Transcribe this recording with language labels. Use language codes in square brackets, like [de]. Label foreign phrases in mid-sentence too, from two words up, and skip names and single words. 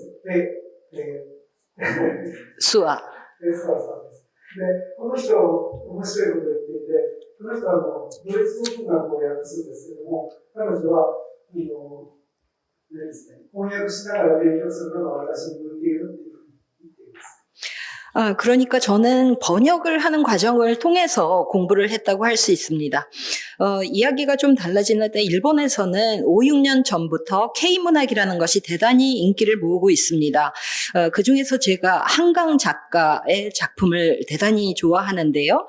[ja] 수아さんです。で、この人、面白いことを言っていて、この人はドイツ語文学を訳すんですけども、彼女は、翻訳しながら勉強するのが私に向いているっていうふうに言っています。 [ko] 그러니까 저는 번역을 하는 과정을 통해서 공부를 했다고 할 수 있습니다. 이야기가 좀 달라지는데 일본에서는 5, 6년 전부터 K문학이라는 것이 대단히 인기를 모으고 있습니다. 그 중에서 제가 한강 작가의 작품을 대단히 좋아하는데요.